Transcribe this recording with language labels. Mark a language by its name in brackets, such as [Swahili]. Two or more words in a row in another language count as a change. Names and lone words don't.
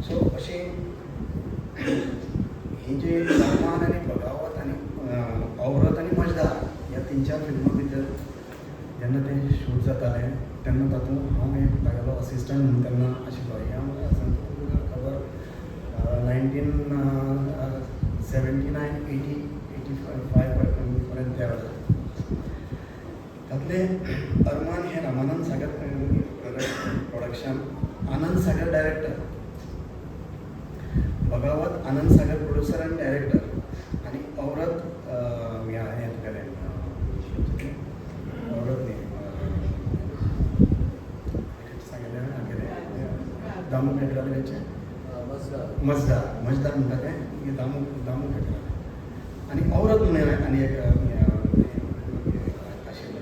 [Konkani] सो अशें ही जी सलमान आनी बगावत आनी औरत आनी मजधार ह्या 3-4 फिल्मां भितर जेन्ना तें शूट जातालें तेन्ना तातूंत हांव एक तागेलो असिस्टंट म्हणून तेन्ना आशिल्लो. [Marathi] हें तुमकां खबर 1979, 80, 85 पर्यंत त्या वेळेला त्यातले अरमान हे रामानंद सागर प्रोडक्शन, आनंद सागर डायरेक्टर, [Konkani] बगावत आनंद सागर [English] producer and director, [Konkani] आणि औरत हे तुगेलें औरत न्ही सांगलें आमगेलें दामू पेट्रोलाचे मजदार म्हणटा तें दामू पेट्रोल आनी औरत म्हणून आनी एक आशिल्लें.